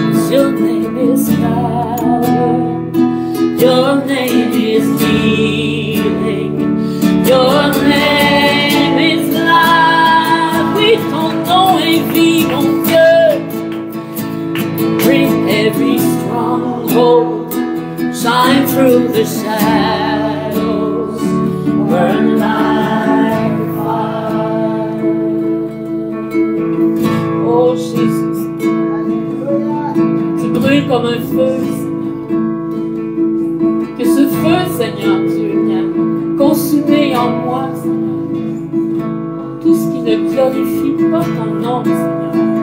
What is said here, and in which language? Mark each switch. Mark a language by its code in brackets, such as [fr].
[en] Your name is power, your name is healing, your name is life. [fr] Oui, ton nom est vie, mon Dieu. [en] Break every stronghold, shine through the shadows, burn like fire. [fr] Oh Jesus, tu brûles comme un feu. Que ce feu, Seigneur Dieu, vienne consumer en moi, Seigneur, tout ce qui ne glorifie pas ton nom, Seigneur.